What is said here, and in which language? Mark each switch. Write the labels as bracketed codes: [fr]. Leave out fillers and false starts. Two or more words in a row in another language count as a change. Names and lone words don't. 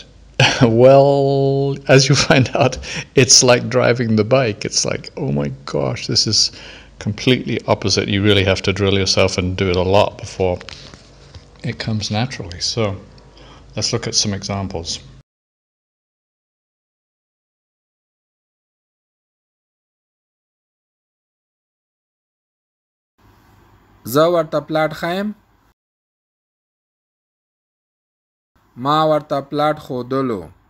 [en] Well, as you find out, it's like driving the bike. It's like, oh my gosh, this is completely opposite. You really have to drill yourself and do it a lot before it comes naturally. So let's look at some examples. [ps] زه ورته پلاټ ښیم. ما ورته پلاټ ښودلو.